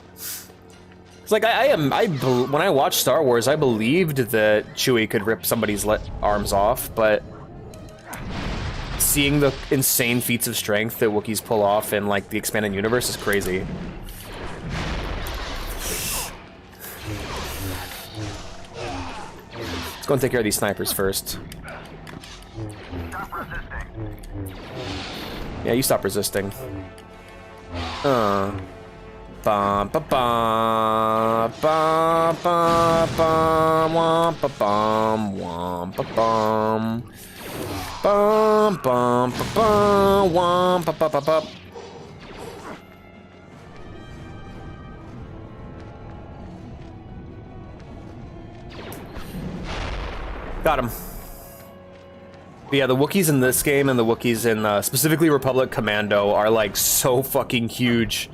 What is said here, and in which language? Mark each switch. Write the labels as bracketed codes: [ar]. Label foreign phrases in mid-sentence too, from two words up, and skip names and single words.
[en] It's like, when I watched Star Wars, I believed that Chewie could rip somebody's arms off, but seeing the insane feats of strength that Wookiees pull off in, like, the expanded universe is crazy. Let's go and take care of these snipers first. Yeah, you stop resisting. Bum ba ba ba ba ba wom ba bum wom ba bum bum bum ba ba wom ba ba ba ba. Got him. But yeah, the Wookiees in this game and the Wookiees in specifically Republic Commando are like so fucking huge.